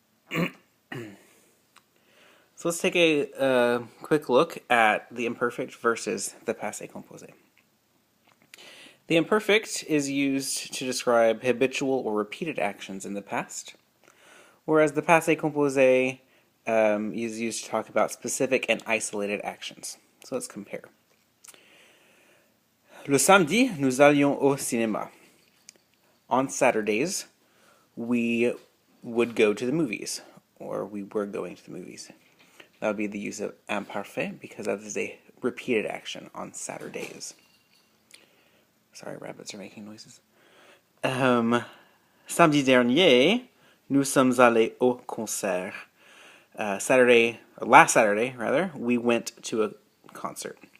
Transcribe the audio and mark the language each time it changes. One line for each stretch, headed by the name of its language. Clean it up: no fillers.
English: So let's take a quick look at the imperfect versus the passé composé. The imperfect is used to describe habitual or repeated actions in the past, whereas the passé composé is used to talk about specific and isolated actions. So let's compare.
French: Le samedi, nous allions au cinéma.
English: On Saturdays, we would go to the movies, or we were going to the movies. That would be the use of imparfait, because that is a repeated action on Saturdays. Sorry, rabbits are making noises.
French: Samedi dernier, nous sommes allés au concert.
English: Last Saturday, we went to the concert.